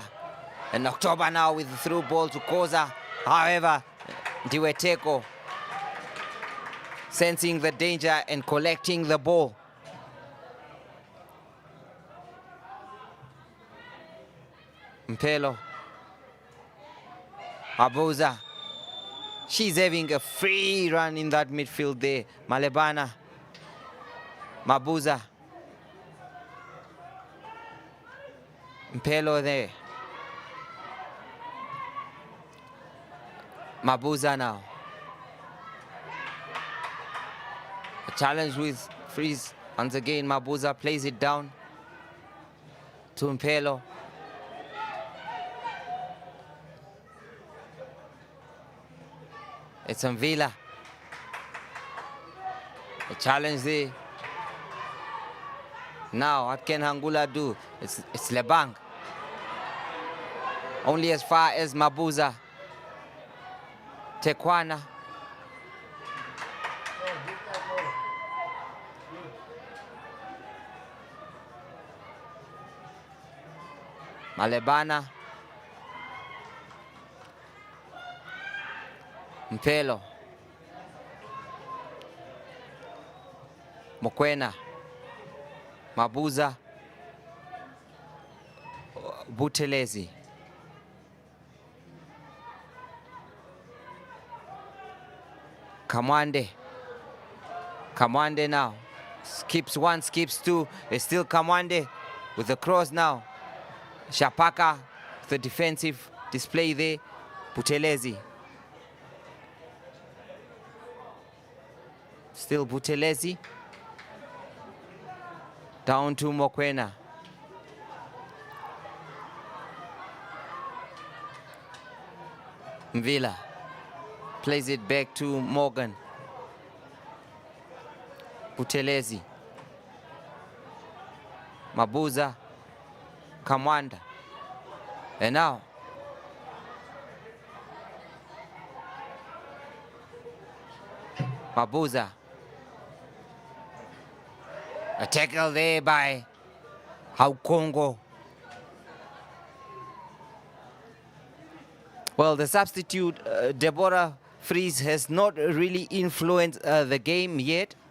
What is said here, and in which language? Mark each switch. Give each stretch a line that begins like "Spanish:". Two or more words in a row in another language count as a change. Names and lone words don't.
English: And October now with the through ball to Koza. However, Diweteko sensing the danger and collecting the ball. Mpelo. Mabuza. She's having a free run in that midfield there. Malebana. Mabuza. Mpelo there. Mabuza now. A challenge with freeze. Once again, Mabuza plays it down to Mpelo. It's Mvila. A challenge there. Now, what can Hangula do? It's Lebang. Only as far as Mabuza. Tekwana. Malebana. Mpelo. Mokwena. Mabuza. Buthelezi. Kamwande. Kamwande now. Skips one, skips two. It's still Kamwande with the cross now. Shapaka, the defensive display there. Buthelezi. Still Buthelezi. Down to Mokwena. Mvila plays it back to Morgan. Buthelezi. Mabuza. Kamwanda. And now Mabuza. A tackle there by Haukongo. Well, the substitute, Deborah Fries, has not really influenced the game yet.